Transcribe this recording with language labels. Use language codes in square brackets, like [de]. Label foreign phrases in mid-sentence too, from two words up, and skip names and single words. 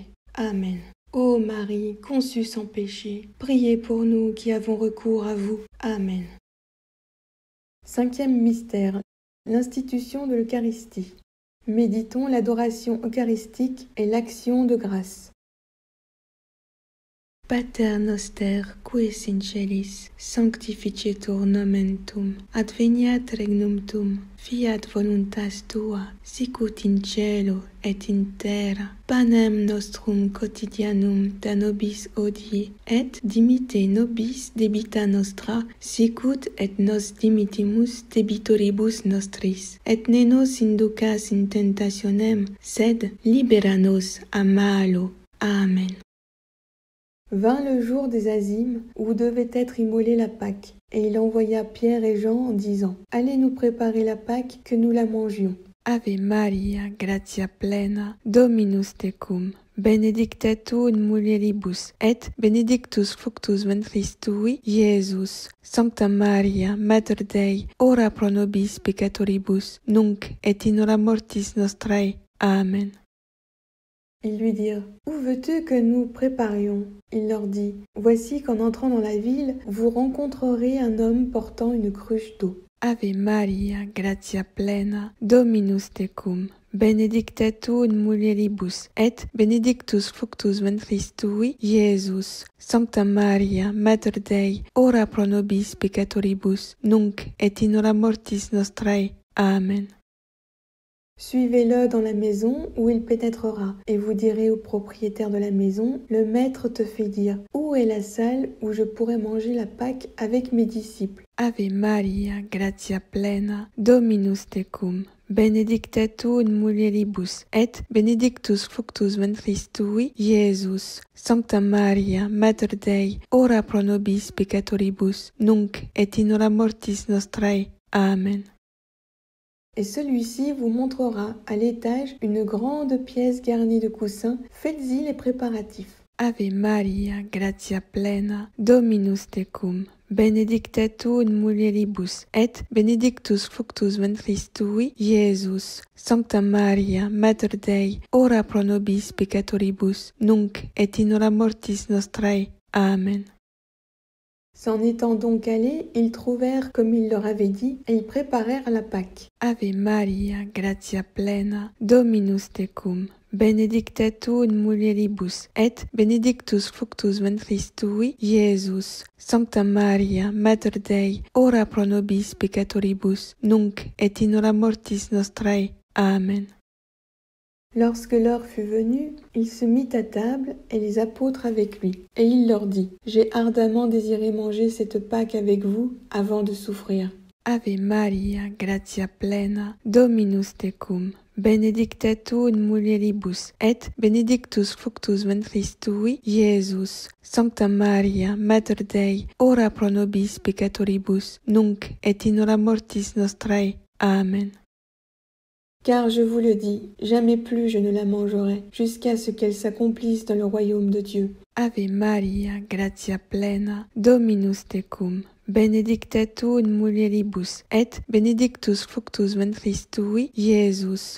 [la] Amen. [fr] Ô Marie, conçue sans péché, priez pour nous qui avons recours à vous. Amen. Cinquième mystère, l'institution de l'Eucharistie. Méditons l'adoration eucharistique et l'action de grâce. [la] Pater noster, qui es in celis, sanctificetur nomen tuum, adveniat regnum tuum, fiat voluntas tua, sicut in cielo et in terra. Panem nostrum quotidianum da nobis hodie, et dimitte nobis debita nostra, sicut et nos dimittimus debitoribus nostris. Et ne nos inducas in tentationem, sed libera nos a malo. Amen. [fr] Vint le jour des Azymes, où devait être immolée la Pâque, et il envoya Pierre et Jean en disant « Allez nous préparer la Pâque, que nous la mangions. » [la] Ave Maria, gratia plena, Dominus tecum, benedicta tu in mulieribus, et benedictus fructus ventris tui, Iesus. Sancta Maria, Mater Dei, ora pro nobis peccatoribus, nunc et in hora mortis nostrae. Amen. [fr] Ils lui dirent « Où veux-tu que nous préparions ?» Il leur dit « Voici qu'en entrant dans la ville, vous rencontrerez un homme portant une cruche d'eau. » [la] Ave Maria, gratia plena, Dominus tecum, benedicta tu in mulieribus, et benedictus fructus ventris tui, Iesus. Sancta Maria, Mater Dei, ora pro nobis peccatoribus, nunc et in hora mortis nostrae. Amen. [fr] Suivez-le dans la maison où il pénétrera, et vous direz au propriétaire de la maison, le maître te fait dire, où est la salle où je pourrais manger la Pâque avec mes disciples? [la] Ave Maria, gratia plena, Dominus tecum, benedicta tu in mulieribus, et benedictus fructus ventris tui, Iesus. Sancta Maria, Mater Dei, ora pro nobis peccatoribus, nunc et in hora mortis nostrae. Amen. [fr] Et celui-ci vous montrera à l'étage une grande pièce garnie de coussins, faites-y les préparatifs. [la] Ave Maria, gratia plena, Dominus tecum, benedicta tu in mulieribus, et benedictus fructus ventris tui, Iesus. Sancta Maria, Mater Dei, ora pro nobis peccatoribus, nunc et in hora mortis nostrae. Amen. [fr] S'en étant donc allés, ils trouvèrent comme il leur avait dit, et ils préparèrent la Pâque. [la] Ave Maria, gratia plena, Dominus tecum, benedicta tu in mulieribus, et benedictus fructus ventris tui, Iesus. Sancta Maria, Mater Dei, ora pro nobis peccatoribus, nunc et in hora mortis nostrae. Amen. [fr] Lorsque l'heure fut venue, il se mit à table et les apôtres avec lui. Et il leur dit, « J'ai ardemment désiré manger cette Pâque avec vous avant de souffrir. » [la] Ave Maria, gratia plena, Dominus tecum, benedicta tu in mulieribus, et benedictus fructus ventris tui, Iesus. Sancta Maria, Mater Dei, ora pro nobis peccatoribus, nunc et in hora mortis nostrae. Amen. [fr] Car je vous le dis, jamais plus je ne la mangerai, jusqu'à ce qu'elle s'accomplisse dans le royaume de Dieu. [la] Ave Maria, gratia plena, Dominus tecum, benedicta tu in mulieribus, et benedictus fructus ventris tui, Iesus.